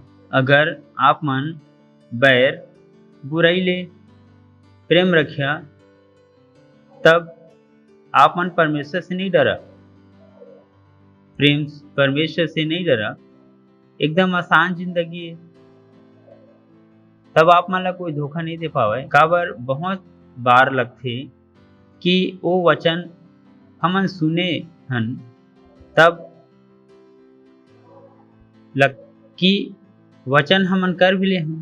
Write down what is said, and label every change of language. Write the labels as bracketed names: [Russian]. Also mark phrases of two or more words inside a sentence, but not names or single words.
[Chhattisgarhi] अगर आप मन बैर बुराई ले प्रेम रखिया तब आपमन परमेश्वर से नहीं डरा, प्रेम परमेश्वर से नहीं डरा, एकदम आसान जिंदगी है। तब आप मन ला कोई धोखा नहीं दे पावे। काबर बहुत बार लगथे कि वो वचन हमन सुने हन, तब लग कि वचन हमन कर भी ले हन।